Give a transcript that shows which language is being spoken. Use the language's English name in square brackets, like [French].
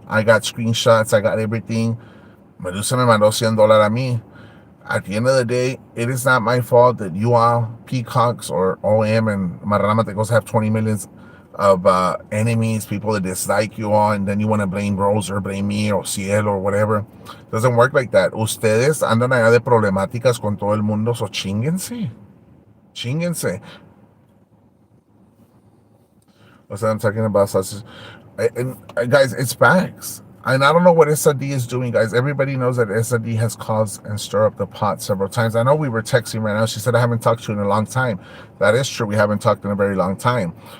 [English] I got screenshots. I got everything. [Spanish] Medusa me mandó $100 a mí. [English] At the end of the day, it is not my fault that you all, peacocks or OM and Marrama Tecos, have 20 millions of enemies, people that dislike you all, and then you want to blame Rose or blame me or Cielo or whatever. It doesn't work like that. [Spanish] Ustedes andan allá de problemáticas con todo el mundo, so chinguense. Chinguense. [English] That's what I'm talking about. Such, and guys, it's facts. And I don't know what SRD is doing, guys. Everybody knows that SRD has caused and stirred up the pot several times. I know we were texting right now. She said, I haven't talked to you in a long time. That is true. We haven't talked in a very long time.